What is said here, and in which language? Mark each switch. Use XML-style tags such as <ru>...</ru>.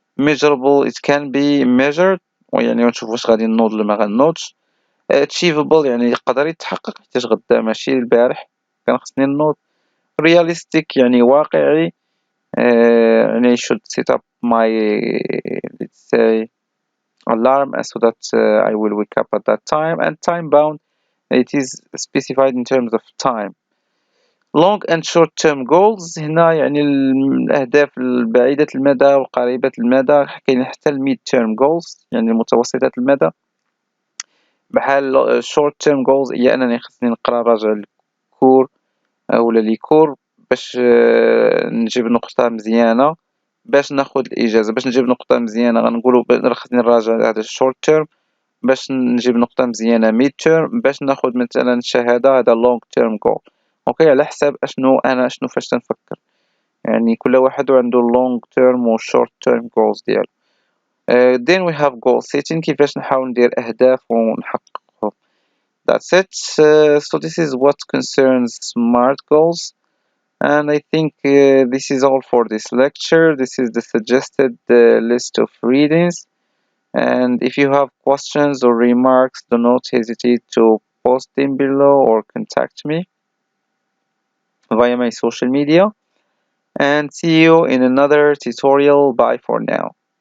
<en>measurable it can be measured</en> <ar>ويعني نشوف واش غادي نوض ولا ما غنوضش. achievable يعني يقدر يتحقق حيتاش غدا ماشي البارح كان خصني نوض.</ar> <en>realistic</en> <ar>يعني واقعي</ar> <en>and I should set up my let's say alarm so that I will wake up at that time. And time bound, it is specified in terms of time.</en> <ar>long and short term goals هنا يعني الأهداف البعيدة المدى وقريبة المدى. كاين حتى mid term goals يعني متوسطة المدى. بحال short term goals هي أنني خصني نقرا راجع الكور ولا لي كور باش نجيب نقطة مزيانة باش ناخد الإجازة. باش نجيب نقطة مزيانة غنقولو خصني نراجع هذا short term. باش نجيب نقطة مزيانة mid term. باش ناخد مثلا شهادة هذا long term goal. اوكي على حساب اشنو فاش تنفكر يعني كل واحد عنده long term و short term goals ديالو.</ar> <en>then we have goal setting</en> <ar>كيفاش نحاول ندير أهداف ونحققهم.</ar> <en>That's it. So this is what concerns SMART goals. And I think this is all for this lecture. This is the suggested list of readings. And if you have questions or remarks, do not hesitate to post them below or contact me via my social media. And see you in another tutorial. Bye for now.</en>